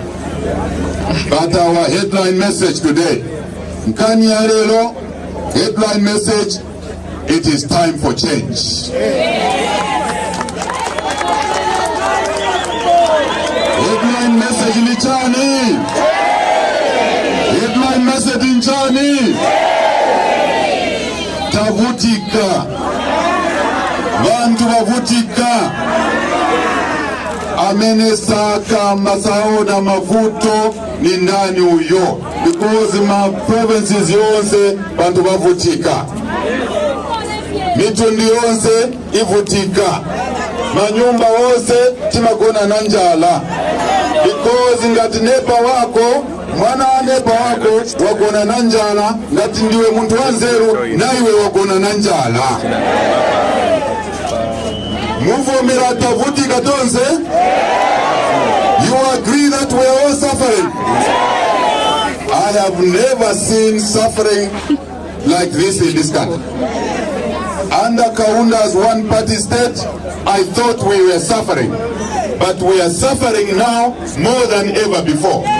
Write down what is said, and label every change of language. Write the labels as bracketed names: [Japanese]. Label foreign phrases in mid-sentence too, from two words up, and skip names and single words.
[English] But our headline message today, Nkanyarelo, headline message, it is time for change. Headline message in Chani. Headline message in Chani. [Nyanja] Tavutika. Bantu bavutika. Amenesaka masao na mavuto ni nani uyo? [English] Because my provinces [Nyanja] yonse bantu bavutika. Mitundi yonse ivutika. Manyumba wose timagona nanjala. Because ngati nepa wako, mwana wa nepa wako wagona nanjala, ngati ndiwe muntu wanzeru na iwe wagona nanjala. Muvomera tavutika tonse. [English] You agree that we are all suffering? I have never seen suffering like this in this country. Under Kaunda's one-party state, I thought we were suffering. But we are suffering now more than ever before.